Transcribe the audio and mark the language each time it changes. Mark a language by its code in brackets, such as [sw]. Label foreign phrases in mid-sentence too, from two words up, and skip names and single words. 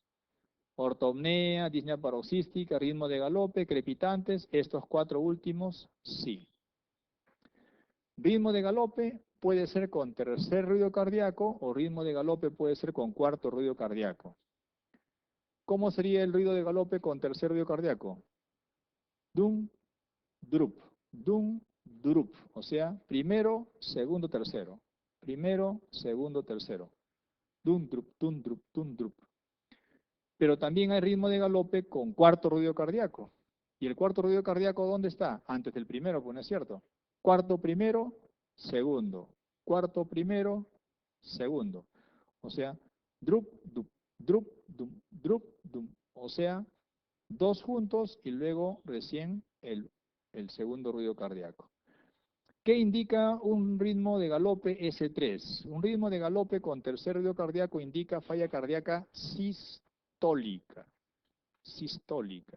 [es] Ortopnea, disnea paroxística, ritmo de galope, crepitantes, estos 4 últimos, sí. Ritmo de galope puede ser con tercer ruido cardíaco o ritmo de galope puede ser con cuarto ruido cardíaco. ¿Cómo sería el ruido de galope con tercer ruido cardíaco? Dum, drup, dum, drup. O sea, primero, segundo, tercero. Primero, segundo, tercero. Dum, drup, dum, drup, dum, drup. Pero también hay ritmo de galope con cuarto ruido cardíaco. ¿Y el cuarto ruido cardíaco dónde está? Antes del primero, pues no es cierto. Cuarto primero, segundo. Cuarto primero, segundo. O sea, drup, dup, drup, dum, drup, dum. O sea, 2 juntos y luego recién el segundo ruido cardíaco. ¿Qué indica un ritmo de galope S3? Un ritmo de galope con tercer ruido cardíaco indica falla cardíaca sistólica. Sistólica.